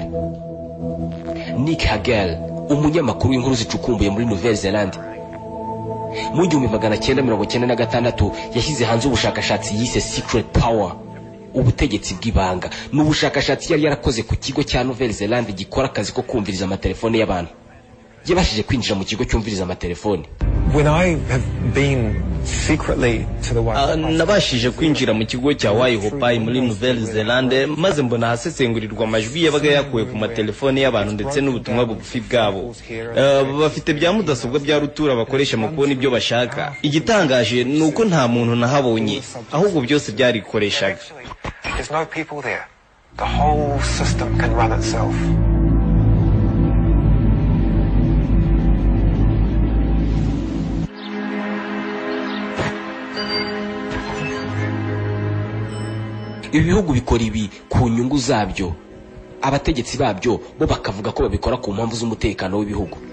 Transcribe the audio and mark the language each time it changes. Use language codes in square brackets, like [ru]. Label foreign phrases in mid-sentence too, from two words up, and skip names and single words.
[rw] Nick Hagel, umunyamakuru w'inkuru zicukumbuye muri Nouvelle-Zélande, mu 1996 yashyize hanze ubushakashatsi yise Secret Power, ubutegetsi bw'ibanga. N'ubushakashatsi yari yarakoze ku kigo cya Nouvelle-Zélande gikora akazi ko kumviriza amatelefone y'abantu. Yabashije kwinjira mu kigo cyumviriza amatelefone. [en] When I have been secretly to the [rw] nabashije kwinjira mu kigo cya Waihopai muri Nouvelle-Zélande, maze mbona hasesengurirwa amajwi yabaga yakuwe ku matelefone y'abantu ndetse n'ubutumwa bugufi bwabo. Bafite bya mudasobwa bya rutura bakoresha mu kubona ibyo bashaka. Igitangaje nuko nta muntu nahabonye, ahubwo byose byarikoreshaga. [en] There's no people there. The whole system can run itself. [rw] Ibihugu bikora ibi ku nyungu zabyo, abategetsi babyo bo bakavuga ko babikora ku mpamvu z'umutekano w'ibihugu.